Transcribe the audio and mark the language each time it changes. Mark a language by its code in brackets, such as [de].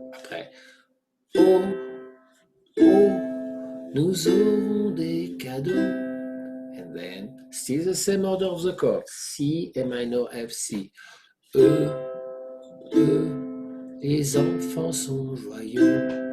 [fr] Après, O, O, nous aurons des cadeaux. [en] And then still the same order of the chords. C, A minor, F, C. [fr] E, E, les enfants sont joyeux.